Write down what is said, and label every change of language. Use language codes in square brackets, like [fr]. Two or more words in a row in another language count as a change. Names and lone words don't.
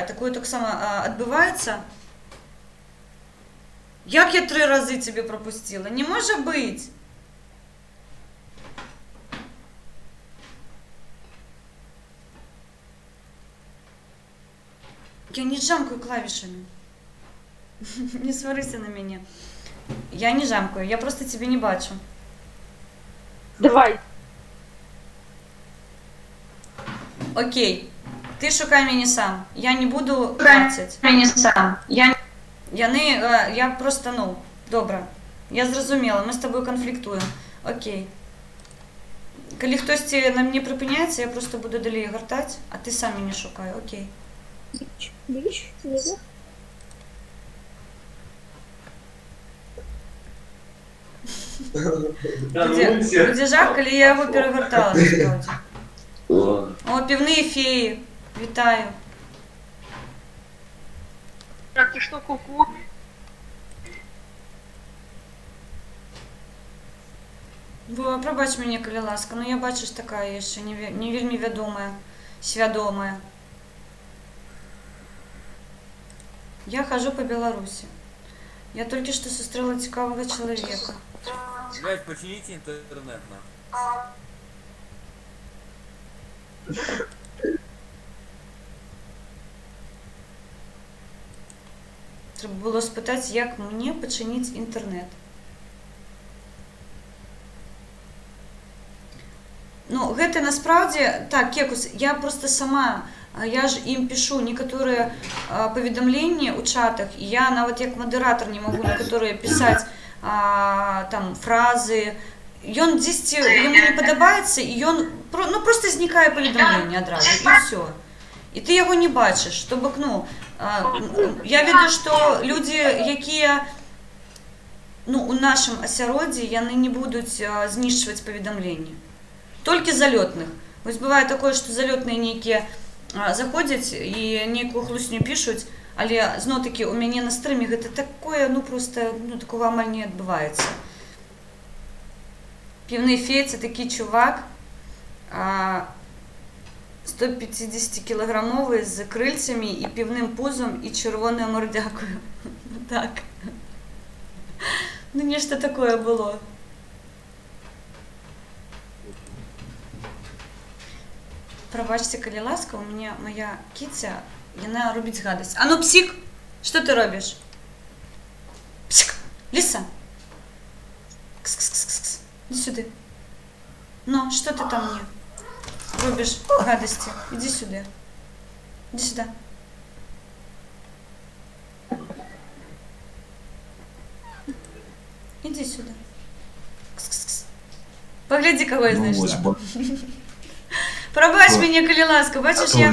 [be] Такое таксама адбываецца. Як я 3 разы цябе прапусціла? Не можа быць. Я не жамкаю клавішамі. Не сварыся на мяне. Я не жамкаю, я просто тебе не бачу. Давай. Окей. Ты шукай мяне сам. Я не буду бачыць. Мяне сам. Я просто, добра. Я зразумела, мы з табою канфліктуем. Окей. Калі хтосьці на мне прыпыняецца, я просто буду далей гартаць, а ты сам мяне шукай. Окей. Будзе жах, калі я яго перагартала насправді. О, піўныя феі. Вітаю. Так, [ru] ты что, ку-ку? [be] Прабач мяне, калі ласка, я бачыш такая яшчэ не вельмі вядомая, свядомая. Я хожу по Беларусі. Я толькі што сустрэла цікавага чалавека. [ru] Блядь, почините интернет, на. [be] Трэба было спытаць, як мне пачыніць інтэрнет. Гэта насправді... Так, Кекус, я просто сама... Я ж ім пишу некаторыя паведамленні ў чатах, і я нават як мадэратар не магу некаторыя пісаць там фразы. Ён дзесьці, яму не падабаецца, і ён просто знікае паведамленне адразу, і ўсё. І ты яго не бачыш. То бок, я ведаю, што людзі, якія у нашым асяроддзі, яны не будуць знішчваць паведамленні. Толькі залётных. Вось бывае такое, што залётныя нейкія заходзяць і нейкую хлусню пішуць, але зноў-такі у мяне на стрыме гэта такое, просто такого амаль не адбываецца. Піўны фей — [uk] це такі чувак [be] 150-кілаграмовы з крыльцамі і піўным пузом і чырвонаю мордякою. Так. Нешта такое было. Прабачце, калі ласка, у мяне моя кіця, яна робіць гадасць. А псік, што ты робіш? Псік, Ліса. [uk] Кс-кс-кс-кс. Іди сюди. [be] Што ти там мне робіш гадасті? [uk] Іди сюди. Іди сюди. Іди сюди. Кс-кс-кс. Погляди, кого я знайшла. [be] Прабач мяне, калі ласка, бачыш, я...